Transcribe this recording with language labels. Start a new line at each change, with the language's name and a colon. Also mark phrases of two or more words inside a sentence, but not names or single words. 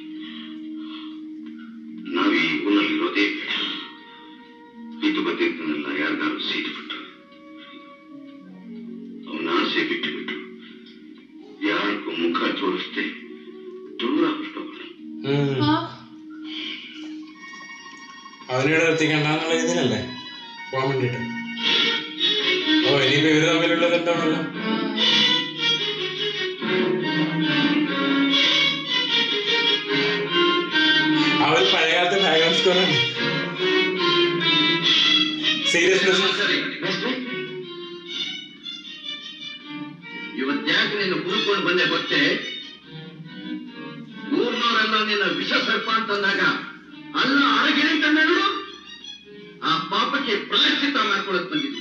Kannada: ನಾವ್ ಈ ಊನಲ್ಲಿರೋದೇ ಬೇಡ. ಇದು ಬಂದಿದ್ದನ್ನೆಲ್ಲ ಯಾರಿಗಾರು ಸೀಟು ಬಿಟ್ಟು ಅವನ ಆಸೆ ಬಿಟ್ಟು ಬಿಟ್ಟು ಯಾರಿಗೂ ಮುಖ ತೋರಿಸ್ದೆ ದೂರ ಬಿಟ್ಟೋಗೋಣ.
Malayalam: അവനിവിടെ എത്തിക്കണ്ടെന്നുള്ള ഇതിനല്ലേ പോകാൻ വേണ്ടിട്ട്. ഓ ഇനിയിപ്പോ ഇവര് തമ്മിലുള്ളത് എന്താണല്ലോ. അവൻ പഴയകാലത്തെ
English: background scoreആണ്.
Malayalam: സീരിയസ്നെസ്.
Kannada: ಇವತ್ತ್ಯಾಕೆ ನಿನ್ನ ಹುಡ್ಕೊಂಡು ಬಂದೆ ಗೊತ್ತೇ? ಊರ್ನವರೆಲ್ಲ ನಿನ್ನ ವಿಷ ಸರ್ಪ ಅಂತಂದಾಗ ಅಲ್ಲ ಅರಗಿಣಿ ತಂದಳು. ಆ ಪಾಪಕ್ಕೆ ಪ್ರಾಯಶ್ಚಿತ್ತ ಮಾಡ್ಕೊಳಕ್ ಬಂದಿದ್ವಿ.